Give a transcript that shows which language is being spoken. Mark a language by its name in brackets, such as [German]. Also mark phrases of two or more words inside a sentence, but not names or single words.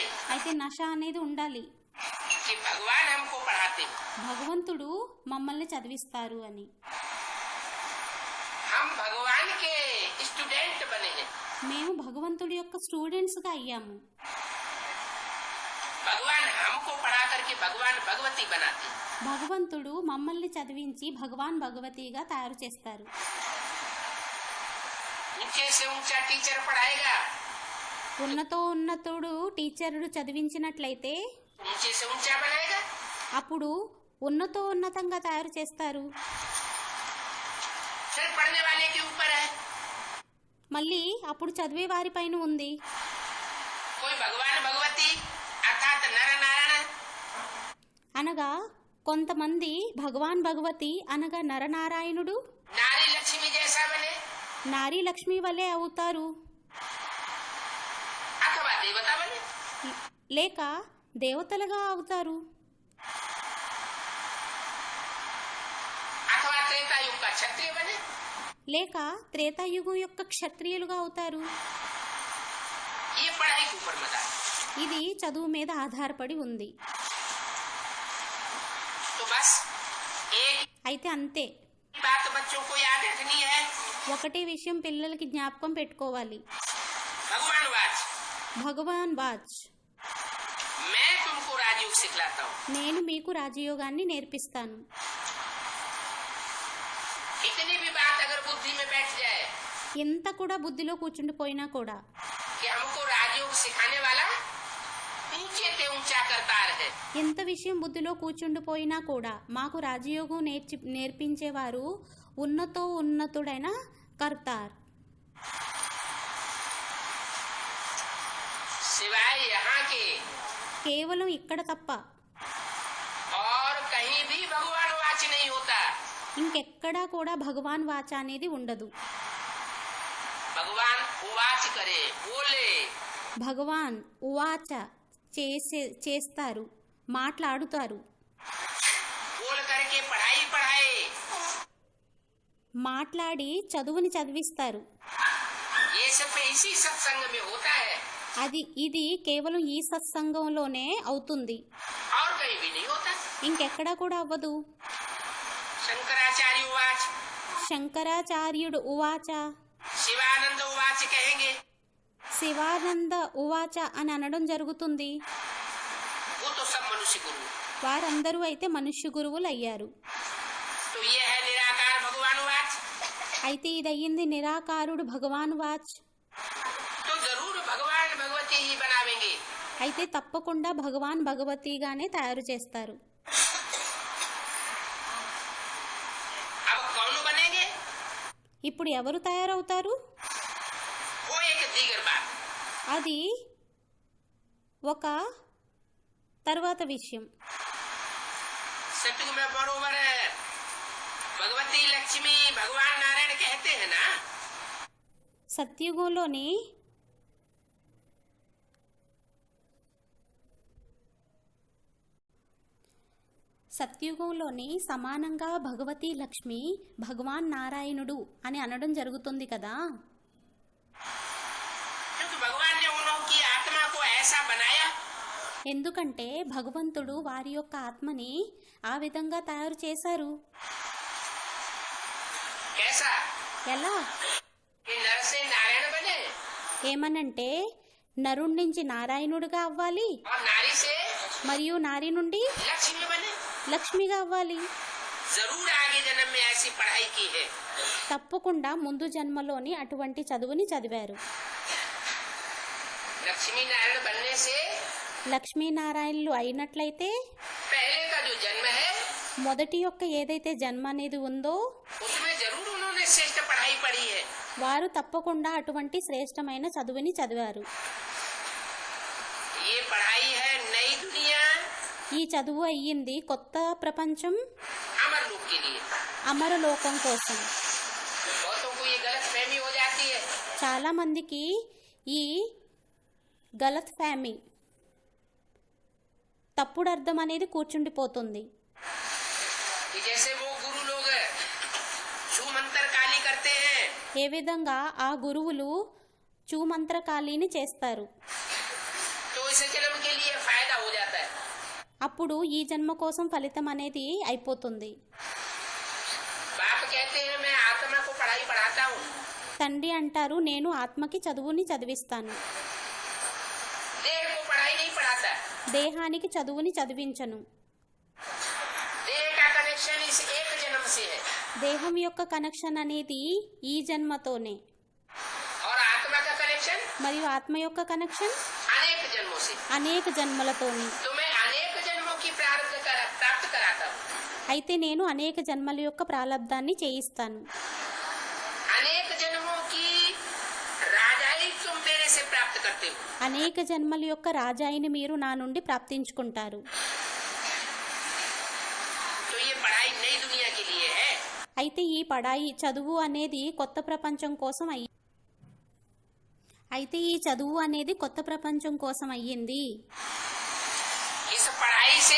[Telugu] అయితే నశ అనేది ఉండాలి. [Hindi] कि भगवान हमको पढ़ाते हैं, [Telugu] భగవంతుడు మమ్మల్ని చదివిస్తారు అని. [Hindi] हम भगवान के स्टूडेंट बने हैं। [Telugu] మేము భగవంతుడి యొక్క స్టూడెంట్స్గా అయ్యాము. [Hindi] भगवान हमको पढ़ा करके भगवान भगवती बनाते हैं। [Telugu] భగవంతుడు మమ్మల్ని చదివించి భగవాన్ భగవతిగా తయారు చేస్తారు. [Hindi] ऊंचे से ऊंचा टीचर पढ़ाएगा, [Telugu] ఉన్నతోన్నతుడు టీచరుడు చదివించినట్లయితే [Hindi] ऊंचे से ऊंचा बनाएगा। [Telugu] అప్పుడు ఉన్నతంగా తయారు చేస్తారు. [Hindi] फिर पढ़ने वाले के ऊपर है। [Telugu] మళ్ళీ అప్పుడు చదివే వారిపైన ఉంది. [Hindi] कोई भगवान भगवती अर्थात नर नारायण, [Telugu] అనగా కొంతమంది భగవాన్ భగవతి అనగా నరనారాయణుడు [Hindi] नारी लक्ष्मी जैसा बने, [Telugu] నారీ లక్ష్మి వలె అవుతారు. [Hindi] अथवा देवता बने, [Telugu] లేక దేవతలుగా అవుతారు. [Hindi] अथवा त्रेता युग का क्षत्रिय बने। [Telugu] లేక త్రేతాయుగం యొక్క క్షత్రియులుగా అవుతారు. [Hindi] ये पढ़ाई के ऊपर मदार। [Telugu] ఇది చదువు మీద ఆధారపడి ఉంది. [Hindi] तो बस एक [Telugu] అయితే అంతే. [Hindi] बात बच्चों को याद रखनी है, [Telugu] ఒకటే విషయం పిల్లలకి జ్ఞాపకం పెట్టుకోవాలి. [Hindi] भगवान वाच, [Telugu] భగవాన్ వాచ్, [Hindi] मैं तुमको राजयोग सिखलाता हूँ। [Telugu] నేను మీకు राजयोगाన్ని నేర్పిస్తాను. [Hindi] इतनी भी बात अगर बुद्धि में बैठ जाए [Telugu] ఎంత కూడా బుద్ధిలో కూర్చుండిపోయినా కూడా [Hindi] कि हमको राजयोग सिखाने वाला ऊंचे से ऊंचा करतार है, [Telugu] ఎంత విషయం బుద్ధిలో కూర్చుండిపోయినా కూడా మాకు రాజయోగం నేర్పించేవారు ఉన్నతుడైన కర్తార్, [Hindi] सिवाय यहाँ के [Telugu] కేవలం ఇక్కడ తప్ప [Hindi] और कहीं भी भगवान वाच नहीं होता। [Telugu] ఇంకెక్కడా కూడా భగవాన్ వాచ అనేది ఉండదు. [Hindi] भगवान उवाच करे, बोले, [Telugu] భగవాన్ ఉవాచ చేస్తారు, మాట్లాడుతారు, [Hindi] बोल करके पढ़ाई पढ़ाए। [Telugu] మాట్లాడి చదువుని చదివిస్తారు. [Hindi] ये सब इसी सत्संग में होता है, [Telugu] ఇది కేవలం ఈ సత్సంగంలోనే అవుతుంది, [Hindi] और कहीं भी नहीं होता। [Telugu] ఇంకెక్కడా కూడా అవ్వదు. [Hindi] शंकराचार्य उवाच, [Telugu] శంకరాచార్యుడు ఉవాచ, [Hindi] शिवानंद उवाच कहेंगे, [Telugu] శివానంద ఉవాచ అని అనడం జరుగుతుంది. [Hindi] वो तो सब मनुष्य गुरु। [Telugu] వారందరూ అయితే మనుష్య గురువులు అయ్యారు. [Hindi] तो ये है निराकार भगवान वाच। [Telugu] అయితే ఇదయ్యింది నిరాకారుడు భగవాన్ వాచ్. [Hindi] तो जरूर भगवान भगवती ही बनावेंगे। [Telugu] అయితే తప్పకుండా భగవాన్ భగవతిగానే తయారు చేస్తారు. [Hindi] अब कौन बनेंगे, [Telugu] ఇప్పుడు ఎవరు తయారవుతారు? [Hindi] वो एक दीगर बात। [Telugu] అది ఒక తర్వాత విషయం. [Hindi] सतयुग में बरोबर भगवती लक्ष्मी भगवान नारायण कहते हैं ना। [Telugu] సత్యుగంలోని సమానంగా భగవతి లక్ష్మి భగవాన్ నారాయణుడు అని అనడం జరుగుతుంది కదా. [Hindi] क्योंकि भगवान ने उनकी आत्मा को ऐसा बनाया, [Telugu] ఎందుకంటే భగవంతుడు వారి యొక్క ఆత్మని ఆ విధంగా తయారు చేశారు. [Hindi] कैसा [Telugu] ఎలా? [Hindi] कि नर से नारायण बने [Telugu] ఏమనంటే నరుడి నుంచి నారాయణుడిగా అవ్వాలి, [Hindi] और नारी से [Telugu] మరియు నారి నుండి [Hindi] लक्ष्मी बने। [Telugu] లక్ష్మిగా అవ్వాలి. [Hindi] जरूर आगे जन्म में ऐसी पढ़ाई की है। [Telugu] తప్పకుండా ముందు జన్మలోని అటువంటి చదువుని చదివారు. [Hindi] लक्ष्मी नारायण बनने से [Telugu] లక్ష్మీనారాయణులు అయినట్లయితే [Hindi] पहले का जो जन्म है [Telugu] మొదటి యొక్క ఏదైతే జన్మ అనేది ఉందో [Hindi] उसमें जरूर उन्होंने श्रेष्ठ पढ़ाई पढ़ी है। [Telugu] వారు తప్పకుండా అటువంటి శ్రేష్టమైన చదువుని చదివారు. [Hindi] ये पढ़ाई है नई दुनिया, [Telugu] ఈ చదువు అయ్యింది కొత్త ప్రపంచం, [Hindi] अमर लोक के लिए। [Telugu] అమరలోకం కోసం. [Hindi] बहुतों को ये गलत फहमी हो जाती है, [Telugu] చాలా మందికి ఈ [Hindi] गलत फहमी [Telugu] తప్పుడు అర్థం అనేది కూర్చుండిపోతుంది. [Hindi] कि जैसे वो गुरु लोग छू मंत्र काली करते हैं, [Telugu] ఏ విధంగా ఆ గురువులు చూమంత్రకాళీని చేస్తారు, [Hindi] तो इस जन्म के लिए फायदा हो जाता है। [Telugu] అప్పుడు ఈ జన్మ కోసం ఫలితం అనేది అయిపోతుంది. [Hindi] बाप कहते हैं मैं आत्मा को पढ़ाई पढ़ाता हूँ, [Telugu] తండ్రి అంటారు నేను ఆత్మకి చదువుని చదివిస్తాను, [Hindi] देह को पढ़ाई नहीं पढ़ाता। [Telugu] దేహానికి చదువుని చదివించను. [Hindi] देह का कनेक्शन इस एक जन्म से है [Telugu] దేహం యొక్క కనెక్షన్ అనేది ఈ జన్మతోనే, [Hindi] और आत्मा का कनेक्शन [Telugu] మరియు ఆత్మ యొక్క కనెక్షన్ [Hindi] अनेक जन्मों से। [Telugu] అనేక జన్మలతోని. [Hindi] तो मैं अनेक जन्मों की प्राप्त कराता हूँ। [Telugu] అయితే నేను అనేక జన్మల యొక్క ప్రాలబ్ధాన్ని చేయిస్తాను. [Hindi] अनेक जन्मों की राजाई तुम मेरे से प्राप्त करते हो। [Telugu] అనేక జన్మల యొక్క రాజాయిని మీరు నా నుండి ప్రాప్తించుకుంటారు. [Hindi] तो ये पढ़ाई नई दुनिया के लिए है। [Telugu] అయితే ఈ పడాయి చదువు అనేది కొత్త ప్రపంచం కోసం అయ్యింది. [Hindi] इस पढ़ाई से